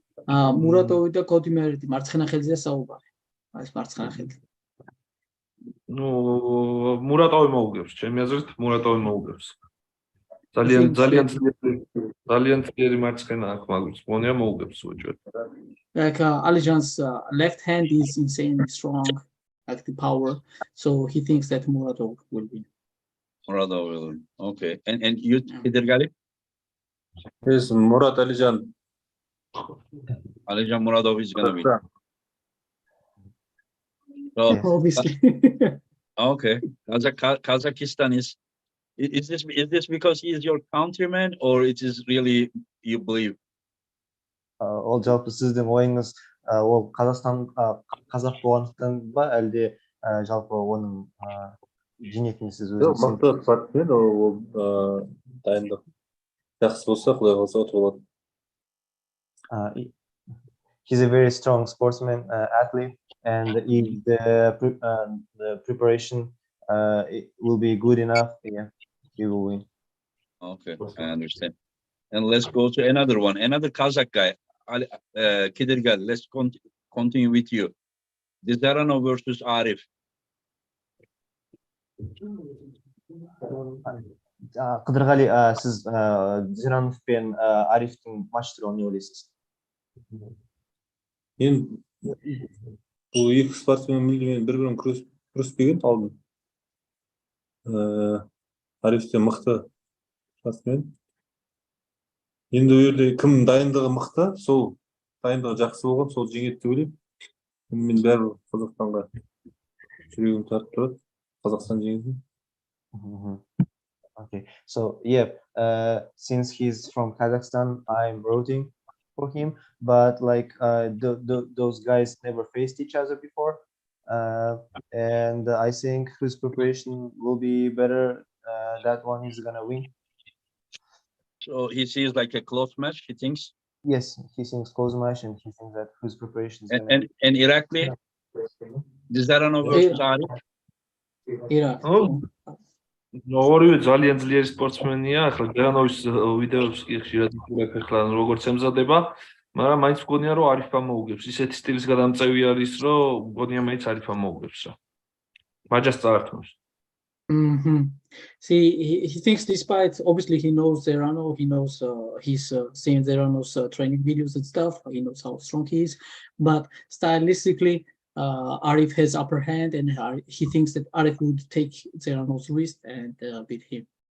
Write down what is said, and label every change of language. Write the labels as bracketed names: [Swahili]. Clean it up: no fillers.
[Georgian] მურატოვი და კოდი მერიტი მარცხენა ხელზეა საუბარი. ეს მარცხენა ხელზე. მურატოვი მოუგებს, ჩემი აზრით მურატოვი მოუგებს. ძალიან ძლიერი მარცხენა აქვს, მაგრამ მონია მოუგებს უჯერ. [English] Like Alijan's left hand is insanely strong, like the power. So he thinks that Muratov will win. Muradov will win. Okay, and you, Kedirgali? Yes, Murat Alijan. Alijan Muradov is gonna win. So, Obviously. okay, Kazakhstan is this because he is your countryman, or it is really you believe? [Kazakh] Ол жалпы сіздің ойыңыз ол қазақ болғандықтан ба, әлде жалпы оның жеңетінін сіз өзіңіз? Мықты спортсмен, ол дайындық жақсы болса, құдай қаласа ұтып алады. [English] He's a very strong sportsman, athlete, and if the preparation it will be good enough, yeah, he will win. Okay, I understand. And let's go to another one, another Kazakh guy, Kedirgal. Let's continue with you. Dizarano versus Arif. [Kazakh] Қыдырғали, сіз Зиранов пен Арифтің матч туралы не ойлайсыз? Мен бұл екі спортсмен мүлдем бір-бірін күреспеген алдым. Ариф те мықты спортсмен. Енді ол жерде кім дайындығы мықты, сол дайындығы жақсы болған, сол жеңеді деп ойлаймын. Мен бәрібір Қазақстанға жүрегім тартып тұрады. Қазақстан жеңеді. [English] Okay, so yeah, since he's from Kazakhstan, I'm rooting for him. But like those guys never faced each other before, and I think whose preparation will be better, that one is gonna win. So he sees like a close match, he thinks. Yes, he thinks close match, and he thinks that whose preparation is gonna and Irakli, Dizarano versus Arif. Iraq. [Georgian] ორივე ძალიან ძლიერი სპორტსმენია, ახლა ჯანოვის ვიდეოს კი ხშირად ვიგებ ახლა როგორც ემზადება, მაგრამ მაინც მგონია რომ არიფა მოუგებს. ისეთი სტილის გადამწევი არის, რომ მგონია მაინც არიფა მოუგებს რა. მაჯას წაართმევს. [English] See, he thinks despite obviously he knows Zerano, he knows he's seen Zerano's training videos and stuff, he knows how strong he is, but stylistically Arif has upper hand, and he thinks that Arif would take Zerano's wrist and beat him.